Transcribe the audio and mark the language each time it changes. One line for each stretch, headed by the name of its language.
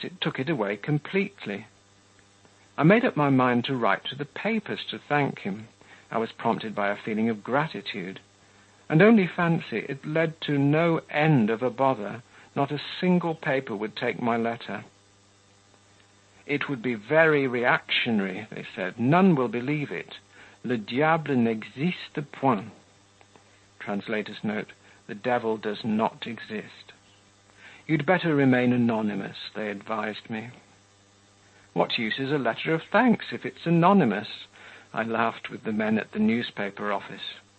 English: It took it away completely. I made up my mind to write to the papers to thank him. I was prompted by a feeling of gratitude. And only fancy, it led to no end of a bother. Not a single paper would take my letter. It would be very reactionary, they said. None will believe it.
French: Le diable n'existe point.
English: Translator's note, the devil does not exist. You'd better remain anonymous, they advised me. What use is a letter of thanks if it's anonymous? I laughed with the men at the newspaper office.